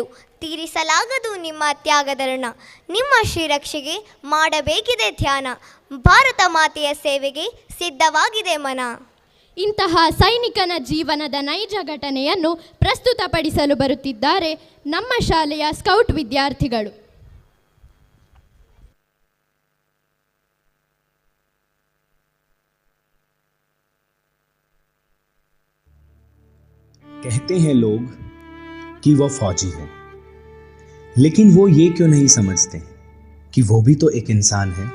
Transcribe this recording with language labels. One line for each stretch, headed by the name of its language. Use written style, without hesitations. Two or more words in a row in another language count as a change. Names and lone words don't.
Kannada: ತೀರಿಸಲಾಗದು ನಿಮ್ಮ ತ್ಯಾಗದ ಋಣ. ನಿಮ್ಮ ಶ್ರೀರಕ್ಷೆಗೆ ಮಾಡಬೇಕಿದೆ ಧ್ಯಾನ, ಭಾರತ ಮಾತೆಯ ಸೇವೆಗೆ ಸಿದ್ಧವಾಗಿದೆ ಮನ. ಇಂತಹ ಸೈನಿಕನ ಜೀವನದ ನೈಜ ಘಟನೆಯನ್ನು ಪ್ರಸ್ತುತಪಡಿಸಲು ಬರುತ್ತಿದ್ದಾರೆ ನಮ್ಮ ಶಾಲೆಯ ಸ್ಕೌಟ್ ವಿದ್ಯಾರ್ಥಿಗಳು.
Hindi: कहते हैं लोग कि वह फौजी है, लेकिन वो ये क्यों नहीं समझते कि वो भी तो एक इंसान है.